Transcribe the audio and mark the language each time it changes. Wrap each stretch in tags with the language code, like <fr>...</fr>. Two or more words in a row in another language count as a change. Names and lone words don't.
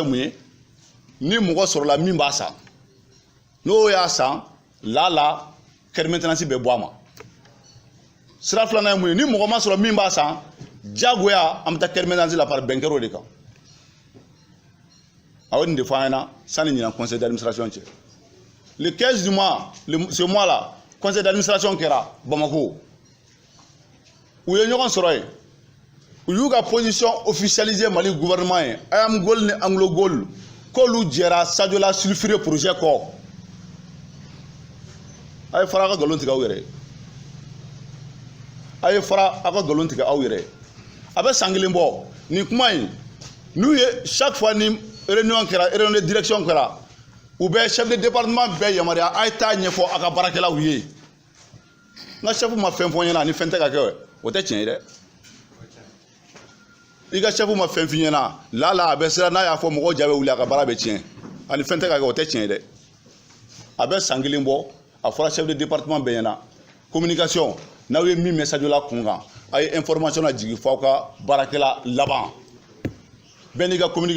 <bm>mun ye ni mɔgɔ sɔrɔla min b'a san n'o y'a san la kɛri maintenance bɛ bɔ a ma sira filanan ye mun ye ni mɔgɔ ma sɔrɔ min b'a san diyagoya an bɛ taa kɛri maintenance la par bɛn kɛra o de kan a ye nin de fɔ an ɲɛna sanni ɲinan</bm> <fr>conseil d'administration</fr> <bm>cɛ</bm> <fr>le 15 du mois ce mois là conseil d'administration</fr> <bm>kɛra Bamako u ye ɲɔgɔn sɔrɔ yen u y'u ka</bm> <fr>position officialisée</fr> <bm>Mali gouvernement ye ayam gold ni anglo gold k'olu jɛra Sadiola sulfuré projet kɔ a ye fara a ka nkalon tigɛ aw yɛrɛ a ye fara a ka nkalon tigɛ aw yɛrɛ a bɛ san kelen bɔ nin kuma in n'u ye</bm> <fr>chaque fois</fr> <bm>ni</bm> <fr>réunion de direction</fr> <bm>kɛra u bɛ</bm> <fr>chef de département</fr> <bm>bɛɛ yamaruya a ye taa ɲɛfɔ a ka baarakɛlaw ye n ka chef ma fɛn fɔ n ɲɛna ni fɛn tɛ ka kɛ o tɛ tiɲɛ ye dɛ i ka chef ma fɛn f'i ɲɛna la a bɛ siran n'a y'a fɔ mɔgɔw ja bɛ wuli a ka baara bɛ tiɲɛ ani fɛn tɛ ka kɛ o tɛ tiɲɛ ye dɛ a bɛ san kelen bɔ a fɔra</bm> <fr>chef de département</fr> <bm>bɛɛ ɲɛna communication n'aw ye min message la kunkan a ye information na jigi f'aw ka baarakɛla laban bɛɛ n'i ka communiquer</bm>